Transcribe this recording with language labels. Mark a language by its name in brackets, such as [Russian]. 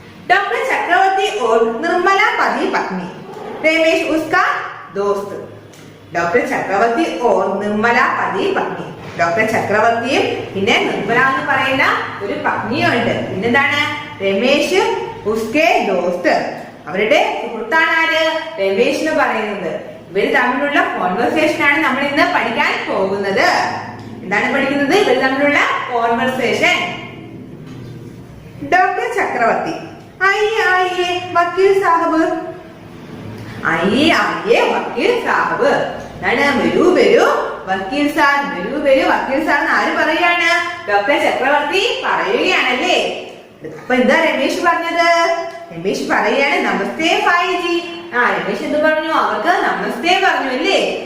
[Hindi] Doctor चक्रवर्ती और निर्मला पति पत्नी, रमेश उसका दोस्त. डॉक्टर चक्रवर्ती और निर्मला पति पत्नी. [Malayalam] ഡോക്ടർ ചക്രവർത്തിയും പിന്നെ നിർമ്മല എന്ന് പറയുന്ന ഒരു പത്നിയുണ്ട്. പിന്നെന്താണ്? രമേശ് [Hindi] ഉസ്കെ ദോസ്ത്. [Malayalam] അവരുടെ സുഹൃത്താണ് ആര്? രമേശ് എന്ന് പറയുന്നത്. ഇവര് തമ്മിലുള്ള കോൺവെർസേഷൻ ആണ് നമ്മൾ ഇന്ന് പഠിക്കാൻ പോകുന്നത്. എന്താണ് പഠിക്കുന്നത്? ഇവര് തമ്മിലുള്ള കോൺവെർസേഷൻ. [Hindi] ഡോക്ടർ ചക്രവർത്തി, आइए आइए वकील साहब. आइए आइए वकील साहब. [Malayalam] വരൂ വരൂ വക്കീൽ സാർ, വരൂ വരൂ വക്കീൽ സാർ എന്ന് ആര് പറയാണ്? ഡോക്ടർ ചക്രവർത്തി പറയുകയാണല്ലേ. അപ്പൊ എന്താ രമേശ് പറഞ്ഞത്? രമേശ് പറയാണ് [Hindi] നമസ്തേ ഭായിജി. [Malayalam] രമേശ് എന്ത് പറഞ്ഞു? അവർക്ക് നമസ്തേ പറഞ്ഞു അല്ലേ.